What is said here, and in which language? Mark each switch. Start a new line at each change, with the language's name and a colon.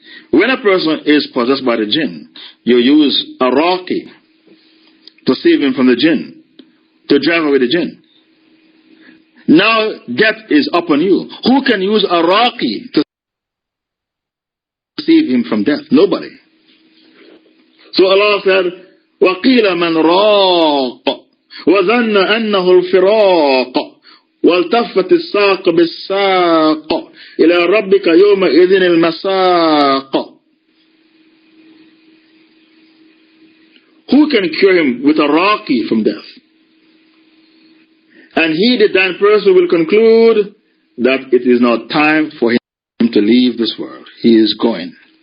English: When a person is possessed by the jinn, you use a raqi to save him from the jinn, to drive away the jinn. Now death is upon you. Who can use a raqi to save him from death? Nobody. So Allah said,
Arabic: وَقِيلَ مَنْ رَاقَ وَظَنَّ أَنَّهُ الْفِرَاقَ وَالْتَفَّتِ السَّاقُ بِالسَّاقِ إِلَى رَبِّكَ يَوْمَئِذٍ الْمَسَاقُ.
English: Who can cure him with a raqi from death? And he, the dying person, will conclude that it is now time for him to leave this world. He is going.